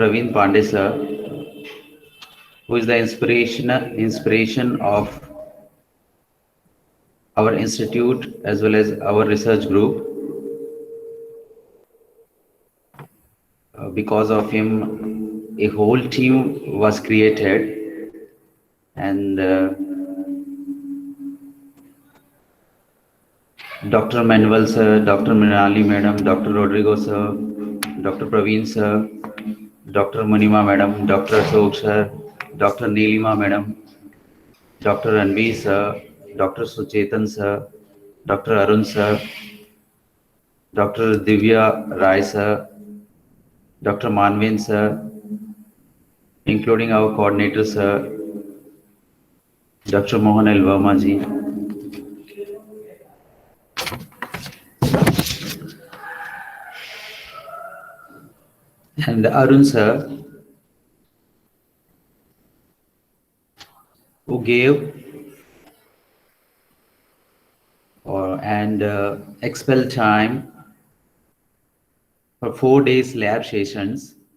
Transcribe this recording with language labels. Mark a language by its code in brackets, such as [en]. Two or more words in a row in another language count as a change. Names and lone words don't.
[en] Raveen Pandey sir, who is the inspiration of our institute as well as our research group. Because of him, a whole team was created, and Dr. Manuel sir, Dr. Minali madam, Dr. Rodrigo sir, Dr. Praveen sir, Dr. Munima madam, Dr. Ashok sir, Dr. Neelima madam, Dr. Ranveer sir, Dr. Suchetan sir, Dr. Arun sir, Dr. Divya Rai sir, Dr. Manvin sir, including our coordinator sir, Dr. Mohan L. Verma ji, and Arun sir, who gave and expel time for 4 days lab sessions,